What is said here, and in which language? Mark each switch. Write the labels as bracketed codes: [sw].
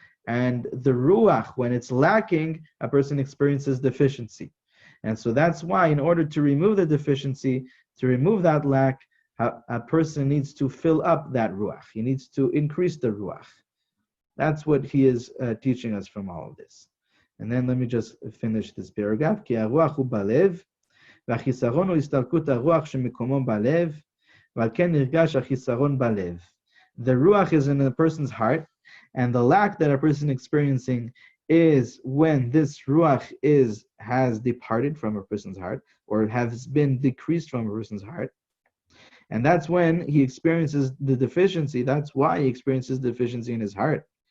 [en] And the ruach, when it's lacking, a person experiences deficiency. And so that's why, in order to remove the deficiency, to remove that lack, a person needs to fill up that ruach. He needs to increase the ruach. That's what he is teaching us from all of this. And then let me just finish this paragraph. [he] כי הרוח הוא בלב, והחיסרון הוא הסתלקות הרוח שמקומו בלב, ועל כן נרגש החיסרון בלב. [en] The ruach is in a person's heart, and the lack that a person is experiencing is when this ruach has departed from a person's heart, or has been decreased from a person's heart. And that's when he experiences the deficiency. That's why he experiences deficiency in his heart.